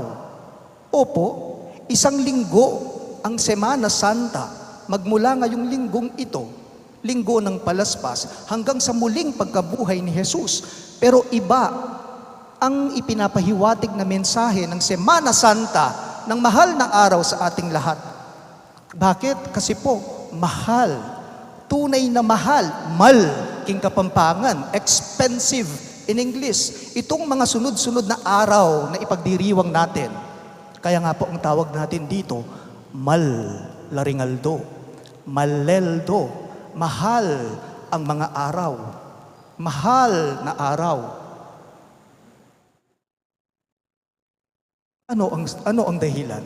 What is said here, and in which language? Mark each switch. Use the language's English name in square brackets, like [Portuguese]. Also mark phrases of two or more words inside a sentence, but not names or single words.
[Filipino] Opo, isang linggo ang Semana Santa, magmula ngayong linggong ito, linggo ng palaspas, hanggang sa muling pagkabuhay ni Jesus. Pero iba ang ipinapahiwatig na mensahe ng Semana Santa, ng mahal na araw sa ating lahat. Bakit? Kasi po, mahal. Tunay na mahal. [Pampanga] Mal, king Kapampangan. [English] Expensive in English. [Filipino] Itong mga sunod-sunod na araw na ipagdiriwang natin. Kaya nga po ang tawag natin dito, Mal Laringaldo. Maleldo. Mahal ang mga araw. Mahal na araw. Ano ang dahilan?